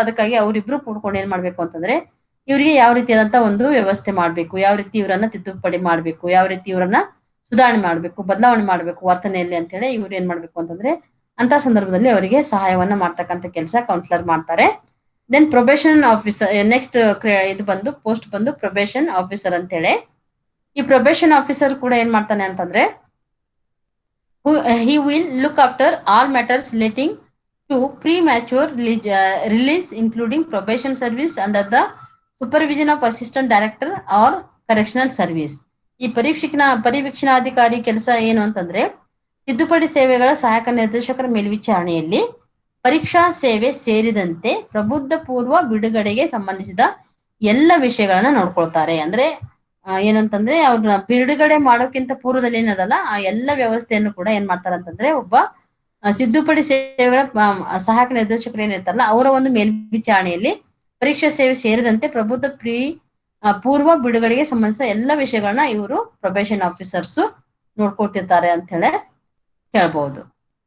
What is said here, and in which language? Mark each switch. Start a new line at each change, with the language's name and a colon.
Kannada: ಅದಕ್ಕಾಗಿ ಅವರಿಬ್ರು ಕೂಡ್ಕೊಂಡು ಏನ್ ಮಾಡ್ಬೇಕು ಅಂತಂದ್ರೆ ಇವರಿಗೆ ಯಾವ ರೀತಿಯಾದಂತ ಒಂದು ವ್ಯವಸ್ಥೆ ಮಾಡ್ಬೇಕು, ಯಾವ ರೀತಿ ಇವರನ್ನ ತಿದ್ದುಪಡಿ ಮಾಡ್ಬೇಕು, ಯಾವ ರೀತಿ ಇವರನ್ನ ಸುಧಾರಣೆ ಮಾಡ್ಬೇಕು, ಬದಲಾವಣೆ ಮಾಡ್ಬೇಕು ವರ್ತನೆಯಲ್ಲಿ ಅಂತ ಹೇಳಿ ಇವ್ರು ಏನ್ ಮಾಡ್ಬೇಕು ಅಂತಂದ್ರೆ ಅಂತ ಸಂದರ್ಭದಲ್ಲಿ ಅವರಿಗೆ ಸಹಾಯವನ್ನ ಮಾಡ್ತಕ್ಕಂಥ ಕೆಲಸ ಕೌನ್ಸಿಲರ್ ಮಾಡ್ತಾರೆ. ದೆನ್ ಪ್ರೊಬೇಷನ್ ಆಫೀಸರ್ ನೆಕ್ಸ್ಟ್ ಇದು ಬಂದು ಪೋಸ್ಟ್ ಬಂದು ಪ್ರೊಬೇಷನ್ ಆಫೀಸರ್ ಅಂತ ಹೇಳಿ. ಈ ಪ್ರೊಬೇಷನ್ ಆಫೀಸರ್ ಕೂಡ ಏನ್ ಮಾಡ್ತಾನೆ ಅಂತಂದ್ರೆ
English: he will look after all matters relating to premature release including probation service under the supervision of assistant director or correctional service.
Kannada: ಈ ಪರಿವೀಕ್ಷಣಾಧಿಕಾರಿ ಕೆಲಸ ಏನು ಅಂತಂದ್ರೆ ತಿದ್ದುಪಡಿ ಸೇವೆಗಳ ಸಹಾಯಕ ನಿರ್ದೇಶಕರ ಮೇಲ್ವಿಚಾರಣೆಯಲ್ಲಿ ಪರೀಕ್ಷಾ ಸೇವೆ ಸೇರಿದಂತೆ ಪ್ರಬುದ್ಧ ಪೂರ್ವ ಬಿಡುಗಡೆಗೆ ಸಂಬಂಧಿಸಿದ ಎಲ್ಲ ವಿಷಯಗಳನ್ನ ನೋಡ್ಕೊಳ್ತಾರೆ. ಅಂದ್ರೆ ಏನಂತಂದ್ರೆ ಅವ್ರನ್ನ ಬಿಡುಗಡೆ ಮಾಡೋಕ್ಕಿಂತ ಪೂರ್ವದಲ್ಲಿ ಏನದಲ್ಲ ಆ ಎಲ್ಲ ವ್ಯವಸ್ಥೆಯನ್ನು ಕೂಡ ಏನ್ ಮಾಡ್ತಾರಂತಂದ್ರೆ ಒಬ್ಬ ತಿದ್ದುಪಡಿ ಸೇವೆಗಳ ಸಹಾಯಕ ನಿರ್ದೇಶಕರು ಏನಿರ್ತಾರಲ್ಲ ಅವರ ಒಂದು ಮೇಲ್ವಿಚಾರಣೆಯಲ್ಲಿ ಪರೀಕ್ಷಾ ಸೇವೆ ಸೇರಿದಂತೆ ಪ್ರಬುದ್ಧ ಪೂರ್ವ ಬಿಡುಗಡೆಗೆ ಸಂಬಂಧಿಸಿದ ಎಲ್ಲ ವಿಷಯಗಳನ್ನ ಇವರು ಪ್ರೊಬೇಷನ್ ಆಫೀಸರ್ಸ್ ನೋಡ್ಕೊಳ್ತಿರ್ತಾರೆ ಅಂತ ಹೇಳಿ ಹೇಳ್ಬಹುದು.